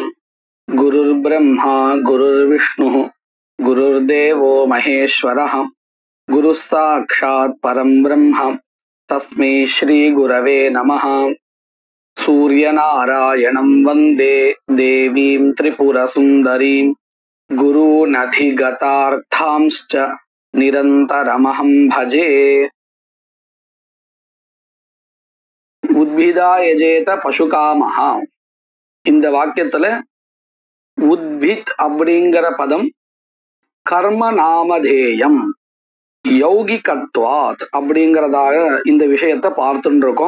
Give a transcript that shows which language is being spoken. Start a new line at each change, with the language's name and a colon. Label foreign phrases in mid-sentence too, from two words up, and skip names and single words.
Sanskrit: गुरुर्ब्रह्मा गुरुर्विष्णुः गुरुर्देवो महेश्वरः गुरुः साक्षात् परं ब्रह्म तस्मै श्री गुरवे नमः। सूर्यनारायणं वन्दे देवीं त्रिपुरसुन्दरीं गुरूनधिगतार्थांश्च निरन्तरमहं भजे। उद्भिदा यजेत पशुकामः.
Tamil: இந்த வாக்கியத்துல உத்பித் அப்படிங்கிற பதம் கர்ம நாமதேயம் யௌகிகத்வாத் அப்படிங்கிறதாக இந்த விஷயத்தை பார்த்துட்டு இருக்கோம்.